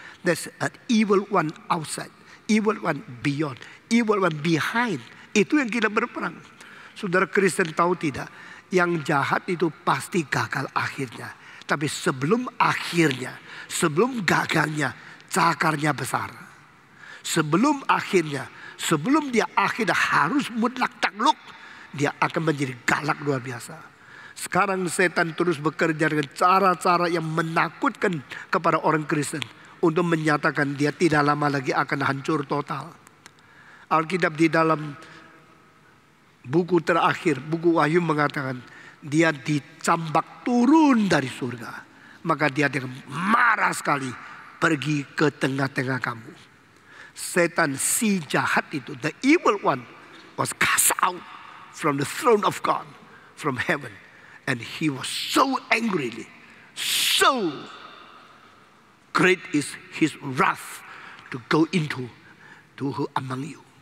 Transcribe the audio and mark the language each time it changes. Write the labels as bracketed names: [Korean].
[English] There's an evil one outside, evil one beyond, evil one behind. [Indonesian] Itu yang kita berperang. Saudara Kristen tahu tidak? Yang jahat itu pasti gagal akhirnya. Tapi sebelum akhirnya, sebelum gagalnya, cakarnya besar. Sebelum akhirnya, sebelum dia akhirnya harus mutlak takluk, dia akan menjadi galak luar biasa. Sekarang setan terus bekerja dengan cara-cara yang menakutkan kepada orang Kristen. Untuk menyatakan dia tidak lama lagi akan hancur total. Alkitab di dalam buku terakhir, buku Wahyu mengatakan dia dicambak turun dari surga. Maka dia dengan marah sekali pergi ke tengah-tengah kamu. Setan si jahat itu, [English] the evil one, was cast out from the throne of God, from heaven. And he was so angrily, so great is his wrath to go into among you.